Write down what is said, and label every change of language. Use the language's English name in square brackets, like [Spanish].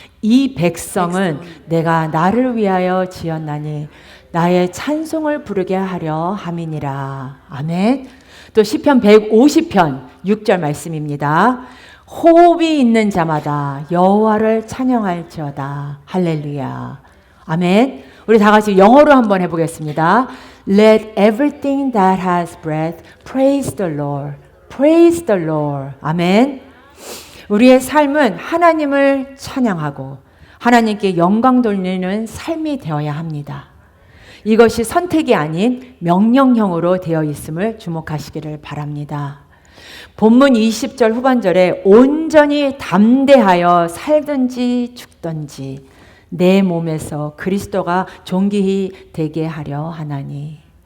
[Korean] 이 백성은 내가 나를 위하여 지었나니 나의 찬송을 부르게 하려 함이니라. 아멘. 또 시편 150편 6절 말씀입니다. 호흡이 있는 자마다 여호와를 찬양할지어다. 할렐루야. 아멘. 우리 다 같이 영어로 한번 해보겠습니다. [English] Let everything that has breath praise the Lord. Praise the Lord. 아멘. [Korean] 우리의 삶은 하나님을 찬양하고 하나님께 영광 돌리는 삶이 되어야 합니다. 이것이 선택이 아닌 명령형으로 되어 있음을 주목하시기를 바랍니다. 본문 20절 후반절에 온전히 담대하여 살든지 죽든지 내 몸에서 그리스도가 존귀히 되게 하려 하나니.